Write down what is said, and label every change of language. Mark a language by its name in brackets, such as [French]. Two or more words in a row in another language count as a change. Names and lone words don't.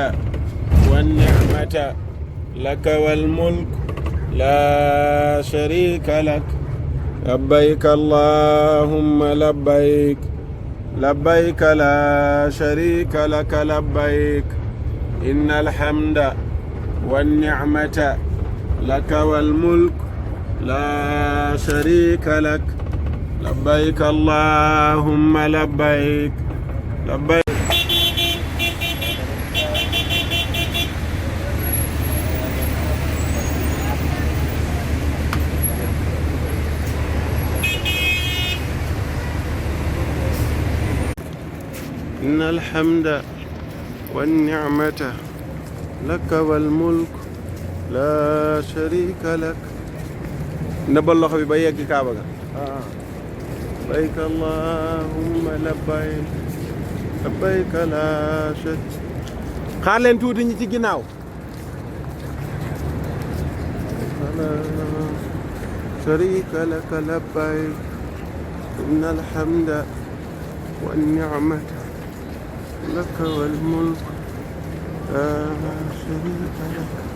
[Arabic] والنعمة لك والملك لا شريك لك لبيك اللهم لبيك لبيك لا شريك لك لبيك إن الحمد والنعمة لك والملك لا شريك لك لبيك اللهم لبيك لبيك إن الحمد والنعمة لك والملك لا شريك لك [Wolof] ndëbal loxo bi ba yegg kaaba ga [Arabic] لبيك اللهم لبيك لبيك لا شريك [Wolof] xaar leen tuuti ñi ci ginnaaw [Arabic] لا شريك لك لبيك إن الحمد والنعمة لك والملك لا شريك لك